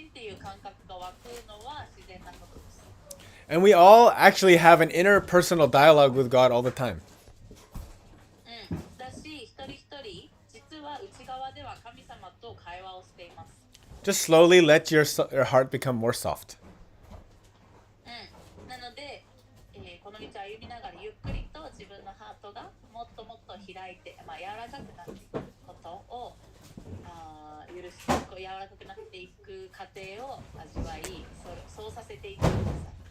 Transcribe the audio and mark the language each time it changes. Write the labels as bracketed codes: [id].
[ja] いう感覚が湧くのは自然なことです。 [en] And we all actually have an inner personal dialogue with God all the time. [ja] だし一人一人実は内側では神様と会話をしています。 [en] Just slowly let your heart become more soft. [ja] なので、この道を歩みながらゆっくりと自分のハートがもっともっと開いて、柔らかくなっていくことを許して柔らかくなっていく過程を味わい、そうさせていくんです。